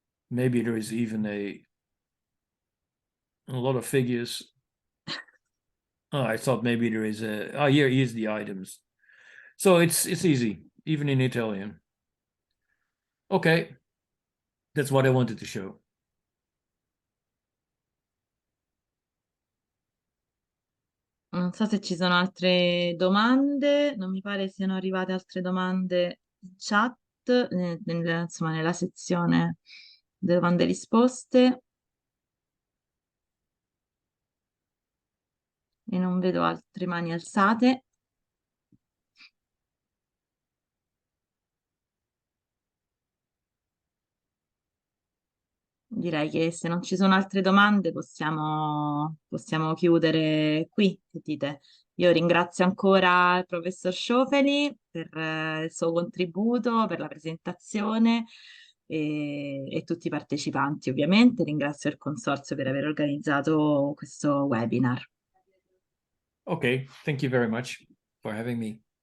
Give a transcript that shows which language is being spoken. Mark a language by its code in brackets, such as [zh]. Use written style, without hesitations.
[en] Maybe there is even a lot of figures. Oh, I thought maybe there is here's the items. So it's easy, even in Italian. Okay, that's what I wanted to show. [it] Non so se ci sono altre domande, non mi pare siano arrivate altre domande in chat, insomma nella sezione delle domande e risposte. E non vedo altre mani alzate. Direi che se non ci sono altre domande possiamo chiudere qui, che dite? Io ringrazio ancora il professor Sciofeli per il suo contributo, per la presentazione. e tutti i partecipanti, ovviamente. Ringrazio il Consorzio per aver organizzato questo webinar. [en] Okay, thank you very much for having me.